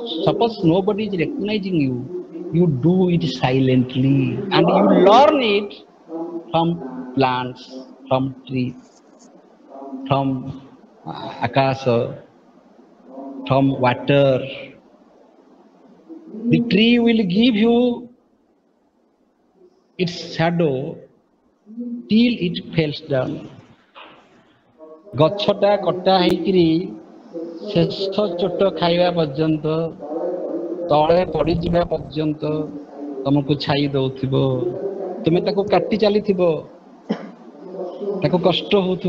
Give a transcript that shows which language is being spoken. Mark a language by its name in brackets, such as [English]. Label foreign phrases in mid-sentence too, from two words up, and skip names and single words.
[English] Suppose nobody is recognizing you, you do it silently and you learn it from plants, from trees, from akasa, from water. The tree will give you its shadow till it falls down. [Odia] ଗଛଟା କଟା ହେଇକିରି ଶେଷ ଚୋଟ ଖାଇବା ପର୍ଯ୍ୟନ୍ତ, ତଳେ ପଡ଼ିଯିବା ପର୍ଯ୍ୟନ୍ତ ତମକୁ ଛାଇ ଦଉଥିବ। ତୁମେ ତାକୁ କାଟି ଚାଲିଥିବ, ତାକୁ କଷ୍ଟ ହଉଥିବ।